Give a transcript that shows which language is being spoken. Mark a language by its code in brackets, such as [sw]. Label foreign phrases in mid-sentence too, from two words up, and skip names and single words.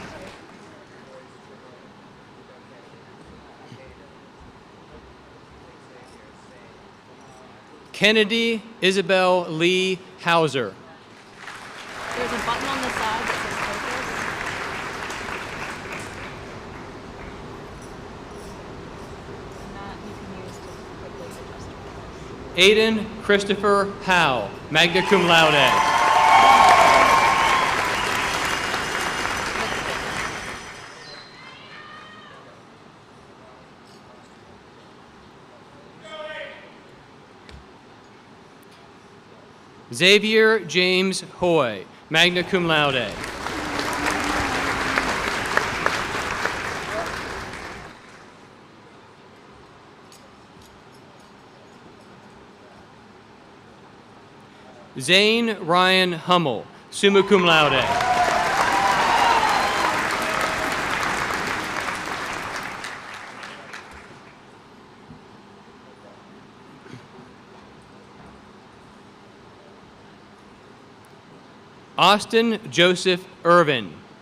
[en] Kennedy Isabel Lee Hauser. There's a button on the side that says focus. And that you can use to quickly adjust your focus. Aiden Christopher Howe, [la] magna cum laude. [en] Xavier James Hoy, [la] magna cum laude. [en] Zane Ryan Hummel, [la] summa cum laude. [en] Austin Joseph Irvin.